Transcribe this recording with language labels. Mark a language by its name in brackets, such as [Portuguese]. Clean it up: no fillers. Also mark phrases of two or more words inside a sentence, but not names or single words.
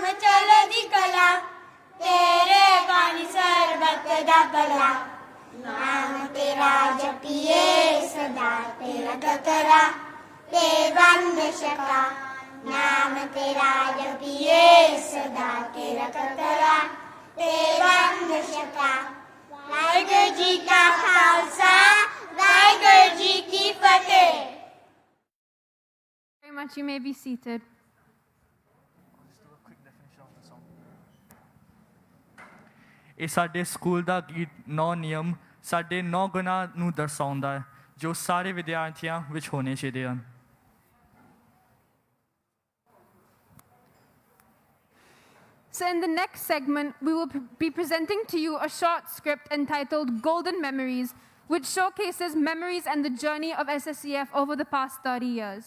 [Punjabi] ਚਲਦੀ ਕਲਾ ਤੇਰੇ ਬਾਣੀ ਸਰਬਤ ਦਾ ਭਲਾ ਨਾਮ ਤੇਰਾ ਜਪੀਏ ਸਦਾ ਤੇਰਾ ਕਤਰਾ ਤੇ ਵੰਦ ਛਕਾ ਨਾਮ ਤੇਰਾ ਜਪੀਏ ਸਦਾ ਤੇਰਾ ਕਤਰਾ ਤੇ ਵੰਦ ਛਕਾ ਵਾਹਿਗੁਰੂ ਜੀ ਕਾ ਖਾਲਸਾ ਵਾਹਿਗੁਰੂ ਜੀ ਕੀ ਫਤਿਹ। [English] Very much. You may be seated. [Punjabi] ਇਹ ਸਾਡੇ ਸਕੂਲ ਦਾ ਗੀਤ 9 ਨਿਯਮ ਸਾਡੇ 9 ਗੁਣਾਂ ਨੂੰ ਦਰਸਾਉਂਦਾ ਹੈ ਜੋ ਸਾਰੇ ਵਿਦਿਆਰਥੀਆਂ ਵਿੱਚ ਹੋਣੇ ਚਾਹੀਦੇ ਹਨ। [English] So in the next segment, we will be presenting to you a short script entitled Golden Memories, which showcases memories and the journey of SSEF over the past 30 years.